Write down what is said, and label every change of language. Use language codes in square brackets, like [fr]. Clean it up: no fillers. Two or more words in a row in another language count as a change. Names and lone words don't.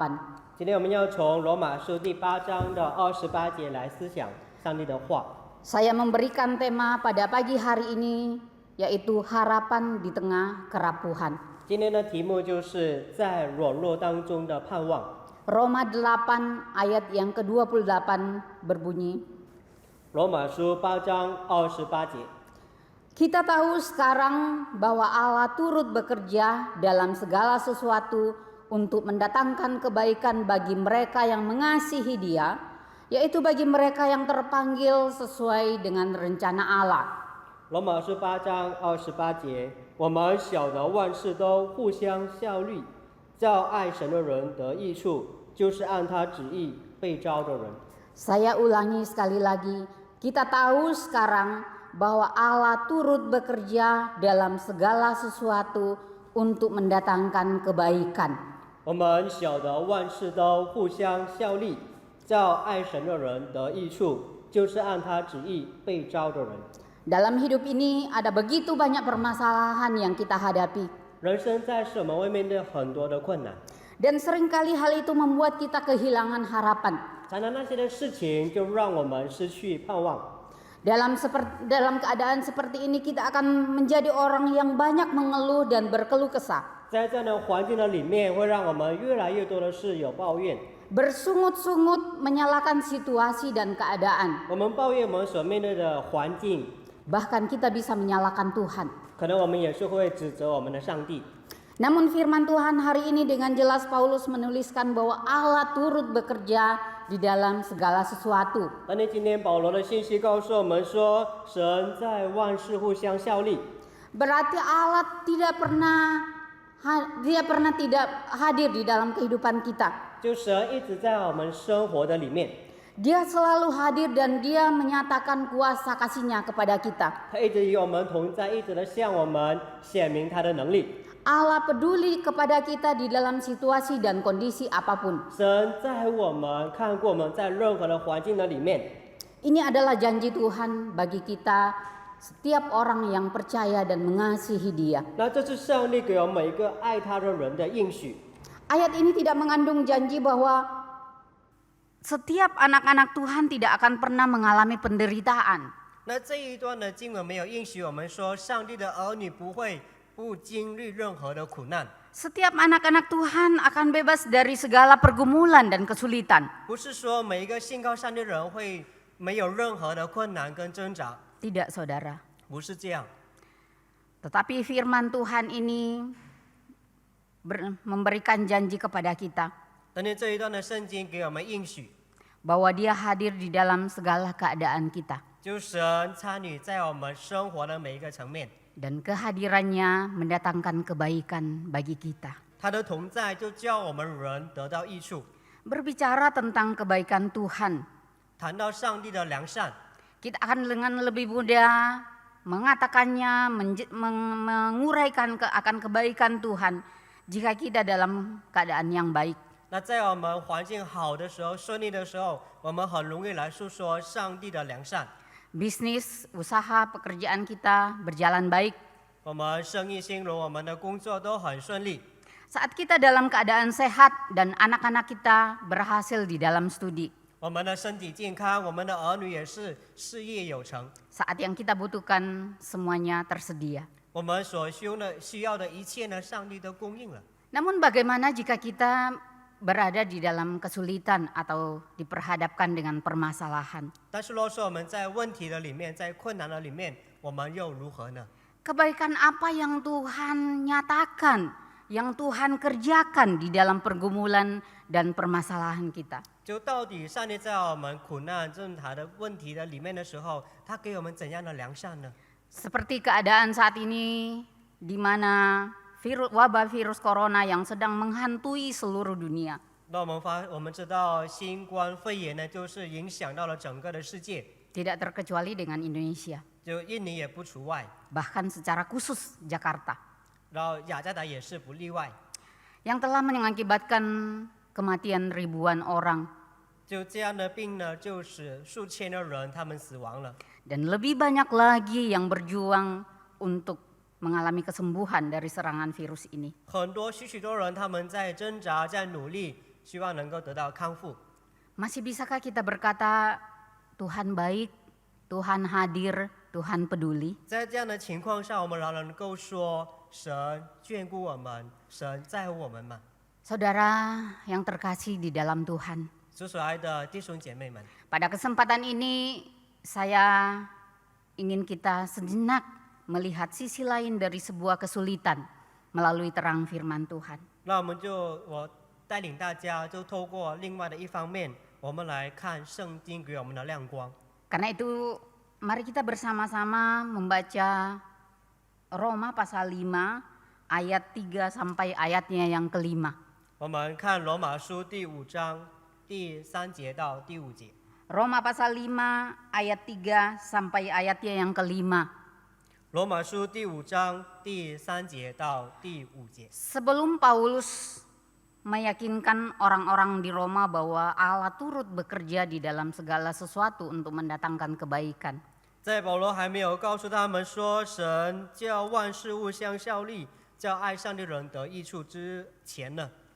[zh] 今天我们要从罗马书第8章的28节来思想上帝的话。 [id] Saya memberikan tema pada pagi hari ini yaitu harapan di tengah kerapuhan. [zh] 今天的题目就是在软弱当中的盼望。 [id] Roma 8 ayat yang ke-28 berbunyi, [zh] 罗马书8章28节， [id] Kita tahu sekarang bahwa Allah turut bekerja dalam segala sesuatu untuk mendatangkan kebaikan bagi mereka yang mengasihi Dia, yaitu bagi mereka yang terpanggil sesuai dengan rencana Allah. [zh] 罗马书8章28节，我们晓得万事都互相效力，叫爱神的人得益处，就是按他旨意被召的人。 [id] Saya ulangi sekali lagi, kita tahu sekarang bahwa Allah turut bekerja dalam segala sesuatu untuk mendatangkan kebaikan. [zh] 我们晓得万事都互相效力，叫爱神的人得益处，就是按他旨意被召的人。 [id] Dalam hidup ini ada begitu banyak permasalahan yang kita hadapi. [zh] 人生在世，我们会面对很多的困难， [id] Dan seringkali hal itu membuat kita kehilangan harapan. [zh] 常常那些的事情就让我们失去盼望。 [id] Dalam keadaan seperti ini kita akan menjadi orang yang banyak mengeluh dan berkeluh kesah. [zh] 在这样的环境的里面，会让我们越来越多的是有抱怨。 [id] Bersungut-sungut menyalahkan situasi dan keadaan. [zh] 我们抱怨我们所面对的环境， [id] Bahkan kita bisa menyalahkan Tuhan. [zh] 可能我们也是会指责我们的上帝。 [id] Namun firman Tuhan hari ini dengan jelas Paulus menuliskan bahwa Allah turut bekerja di dalam segala sesuatu. [zh] 但是今天保罗的信息告诉我们说，神在万事互相效力， [id] Berarti Allah tidak pernah tidak hadir di dalam kehidupan kita. [zh] 就神一直在我们生活的里面， [id] Dia selalu hadir dan dia menyatakan kuasa kasih-Nya kepada kita. [zh] 他一直与我们同在，一直的向我们显明他的能力。 [id] Allah peduli kepada kita di dalam situasi dan kondisi apapun. [zh] 神在乎我们，看过我们在任何的环境的里面。 [id] Ini adalah janji Tuhan bagi kita setiap orang yang percaya dan mengasihi Dia. [zh] 那这是上帝给我们每一个爱他的人的应许。 [id] Ayat ini tidak mengandung janji bahwa setiap anak-anak Tuhan tidak akan pernah mengalami penderitaan. [zh] 那这一段的经文没有应许我们说，上帝的儿女不会不经历任何的苦难。 [id] Setiap anak-anak Tuhan akan bebas dari segala pergumulan dan kesulitan. [zh] 不是说每一个信靠上帝的人会没有任何的困难跟挣扎， [id] Tidak, saudara. [zh] 不是这样。 [id] Tetapi firman Tuhan ini memberikan janji kepada kita [zh] 但是这一段的圣经给我们应许， [id] bahwa Dia hadir di dalam segala keadaan kita. [zh] 就神参与在我们生活的每一个层面， [id] Dan kehadirannya mendatangkan kebaikan bagi kita. [zh] 他的同在就叫我们人得到益处。 [id] Berbicara tentang kebaikan Tuhan, [zh] 谈到上帝的良善， [id] kita akan dengan lebih mudah mengatakannya, menguraikan akan kebaikan Tuhan jika kita dalam keadaan yang baik. [zh] 那在我们环境好的时候、顺利的时候，我们很容易来诉说上帝的良善。 [id] Bisnis, usaha, pekerjaan kita berjalan baik. [zh] 我们生意兴隆，我们的工作都很顺利。 [id] Saat kita dalam keadaan sehat dan anak-anak kita berhasil di dalam studi. [zh] 我们的身体健康，我们的儿女也是事业有成。 [id] Saat yang kita butuhkan semuanya tersedia. [zh] 我们所需要的一切呢，上帝都供应了。 [id] Namun bagaimana jika kita berada di dalam kesulitan atau diperhadapkan dengan permasalahan? [zh] 但是若说我们在问题的里面，在困难的里面，我们又如何呢？ [id] Kebaikan apa yang Tuhan nyatakan, yang Tuhan kerjakan di dalam pergumulan dan permasalahan kita? [zh] 就到底上帝在我们苦难、正塔的问题的里面的时候，他给我们怎样的良善呢？ [id] Seperti keadaan saat ini di mana wabah virus corona yang sedang menghantui seluruh dunia. [zh] 那我们知道新冠肺炎呢，就是影响到了整个的世界， [id] Tidak terkecuali dengan Indonesia, [zh] 就印尼也不除外， [id] bahkan secara khusus Jakarta, [zh] 然后雅加达也是不例外。 [id] yang telah mengakibatkan kematian ribuan orang [zh] 就这样的病呢，就使数千的人他们死亡了， [id] dan lebih banyak lagi yang berjuang untuk mengalami kesembuhan dari serangan virus ini. [zh] 很多许多人他们在挣扎，在努力，希望能够得到康复。 [id] Masih bisakah kita berkata Tuhan baik, Tuhan hadir, Tuhan peduli? [zh] 在这样的情况下，我们仍然能够说神眷顾我们，神在乎我们吗？ [id] Saudara yang terkasih di dalam Tuhan, [zh] 主所爱的弟兄姐妹们， [id] pada kesempatan ini saya ingin kita sejenak melihat sisi lain dari sebuah kesulitan melalui terang firman Tuhan. [zh] 那我带领大家，就透过另外的一方面，我们来看圣经给我们的亮光。 [id] Karena itu mari kita bersama-sama membaca Roma pasal 5 ayat 3 sampai ayatnya yang kelima. [zh] 我们看罗马书第5章第3节到第5节。 [id] Roma pasal 5 ayat 3 sampai ayatnya yang kelima. [zh] 罗马书第5章第3节到第5节。 [id] Sebelum Paulus meyakinkan orang-orang di Roma bahwa Allah turut bekerja di dalam segala sesuatu untuk mendatangkan kebaikan. [zh] 在保罗还没有告诉他们说神叫万事物相效力，叫爱上帝的人得益处之前呢，